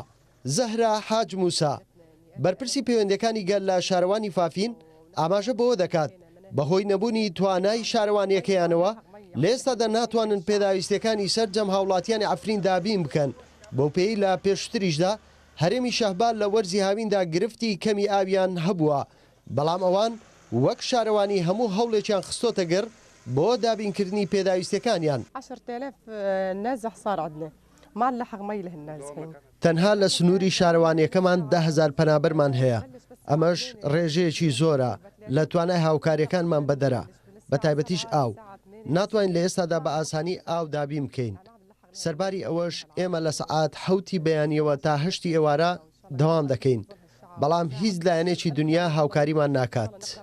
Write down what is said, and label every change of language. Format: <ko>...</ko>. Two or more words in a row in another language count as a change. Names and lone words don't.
<ckb>زەهرا حاج موسا بەرپرسی پەیوەندەکانی گەل لە شارەوانی فافین ئاماژە بەوە دەکات بەهۆی نەبوونی توانای شارەوانیەکەیانەوە لە ئێستادا ناتوانن پێداویستەکانی سەرجەم هاوڵاتیانی عفرین دابین بکەن. بۆ پێی لە پێشتریشدا هەرێمی شەهبا لە وەرزی هاویندا گرفتی کەمی ئاویان هەبووە، بەڵام ئەوان وەک شارەوانی هەموو هەوڵێکیان خستۆتە گەر بۆ دابینکردنی پێداویستەکانیان.</ckb> <ar>10,000 نازح صار عندنا ما نلحق مي لهالناس هين.</ar> <ckb>تەنها لە سنووری شارەوانیەکەمان 10,000 پەنابەرمان هەیە. ئەمەش ڕێژەیەکی زۆرە لە توانای هاوکاریەکانمان بەدەرە، بە تایبەتیش ئاو. ناتوانین لە ئێستادا بە ئاسانی ئاو دابین بکەین. سەرباری ئەوەش ئێمە لە سەعات 7 بەیانیەوە تا 8 ئێوارە دەوام دەکەین، بەڵام هیچ لایەنێکی دنیا هاوکاریمان ناکات.</ckb>